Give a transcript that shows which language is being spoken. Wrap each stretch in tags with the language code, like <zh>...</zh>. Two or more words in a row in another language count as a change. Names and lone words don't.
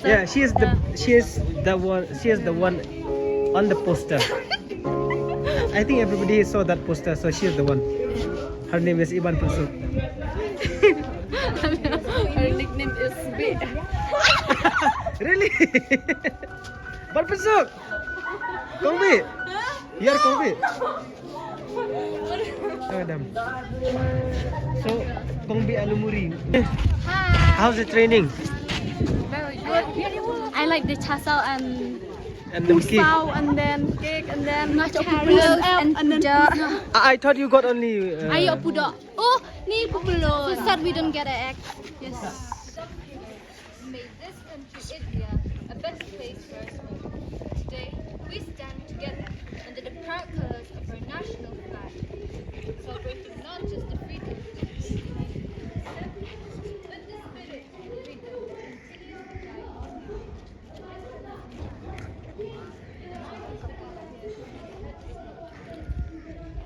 <en>Yeah, she is the one on the poster. I think everybody saw that poster, so she is the one. Her name is Iban Prasuk. Her nickname is B. Really? Ban Prasuk! Kongbi! You are Kongbi? Oh, damn. So, Kongbi Alumuri. How's the training? Very good. I like the chasal And the cake. pao and then cake and then Marshmallows and then puda. I thought you got only. Ayo puda. Oh, ni pupulo. Who said we don't get an egg? yes. Made this country, India, a better place for us all. Today, we stand together under the proud colors of our national flag, celebrating not just the freedom, but the spirit of freedom continues to guide us.</en>